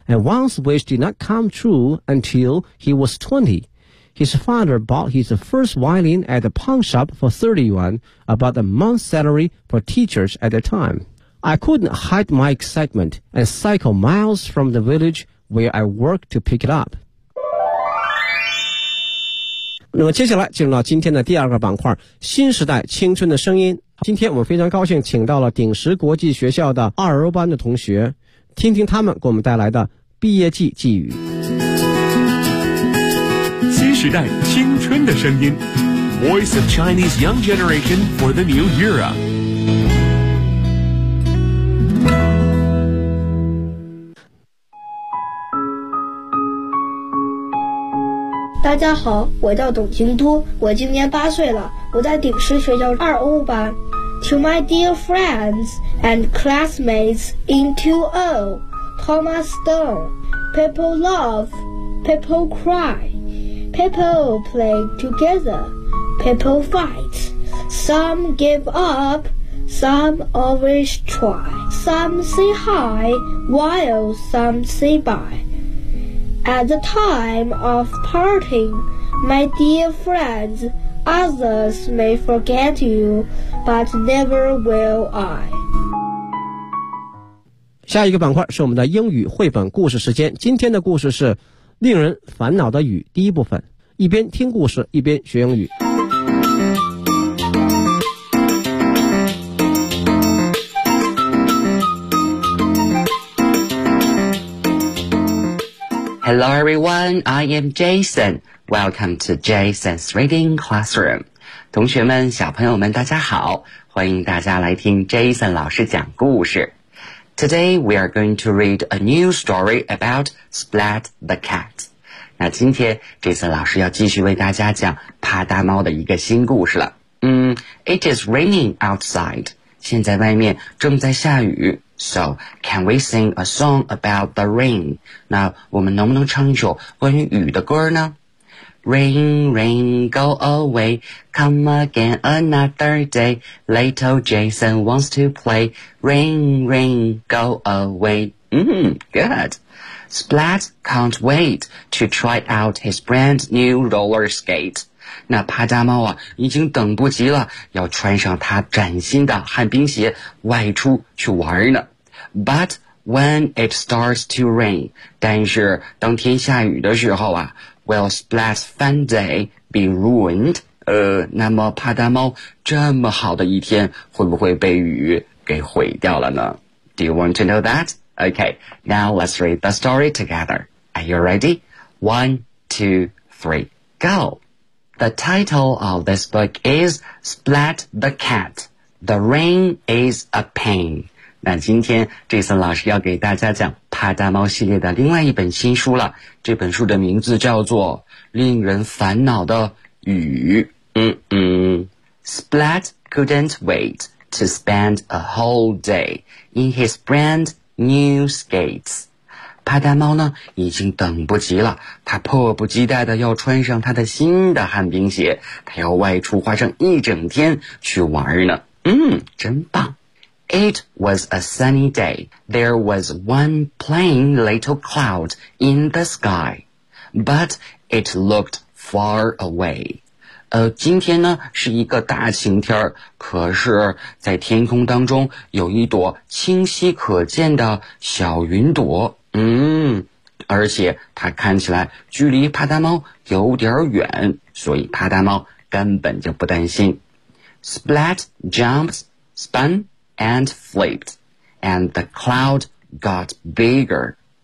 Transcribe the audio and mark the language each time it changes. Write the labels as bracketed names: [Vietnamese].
[English] And Wang's wish did not come true until he was 20. His father bought his first violin at a pawn shop for 30 yuan, about a month's salary for teachers at the time. I couldn't hide my excitement and cycle miles from the village where I worked to pick it up. [Chinese] 那么接下来进入到今天的第二个板块，新时代青春的声音。今天我们非常高兴请到了鼎石国际学校的二欧班的同学，听听他们给我们带来的毕业季寄语。新时代青春的声音， [English] Voice of Chinese Young Generation for the New Era。 [Chinese] 大家好，我叫董京都，我今年八岁了，我在鼎石学校二欧班。 [English] To my dear friends and classmates in 2O, Thomas Stone, people love, people cry, people play together, people fight, some give up, some always try, some say hi, while some say bye. At the time of parting, my dear friends, Others may forget you, but never will I. [Chinese] 下一个板块是我们的英语绘本故事时间。今天的故事是《令人烦恼的雨》第一部分，一边听故事，一边学英语。 [English] Hello everyone, I am Jason. Welcome to Jason's Reading Classroom. [Chinese] 同学们，小朋友们，大家好，欢迎大家来听 Jason 老师讲故事。 [English] Today we are going to read a new story about Splat the Cat. [Chinese] 那今天 Jason 老师要继续为大家讲啪嗒猫的一个新故事了。 [English] It is raining outside. [Chinese] 现在外面正在下雨。 [English] So, can we sing a song about the rain? [Chinese] 那我们能不能唱一首关于雨的歌呢？ [English] Rain, rain, go away, come again another day, little Jason wants to play, rain, rain, go away. Good. Splat can't wait to try out his brand new roller skate. [Chinese] 那啪嗒猫啊，已经等不及了，要穿上他崭新的旱冰鞋，外出去玩呢。 [English] But when it starts to rain, [Chinese] 但是当天下雨的时候啊， [English] will Splat's fun day be ruined? [Chinese] 那么啪嗒猫这么好的一天会不会被雨给毁掉了呢？ [English] Do you want to know that? Okay, now let's read the story together. Are you ready? 1, 2, 3, go! The title of this book is Splat the Cat. The rain is a pain. [Chinese] 那今天Jason老师要给大家讲啪嗒猫系列的另外一本新书了，这本书的名字叫做《令人烦恼的雨》。 [English] Splat couldn't wait to spend a whole day in his brand new skates. [Chinese] 啪嗒猫呢，已经等不及了，他迫不及待的要穿上他的新的旱冰鞋，他要外出花上一整天去玩呢。真棒。 [English] It was a sunny day. There was one plain little cloud in the sky. But it looked far away. [Chinese] 今天呢是一个大晴天，可是在天空当中有一朵清晰可见的小云朵。而且它看起来距离啪嗒猫有点远，所以啪嗒猫根本就不担心。 [English] Splat jumped, spun,and flipped, and the cloud got bigger.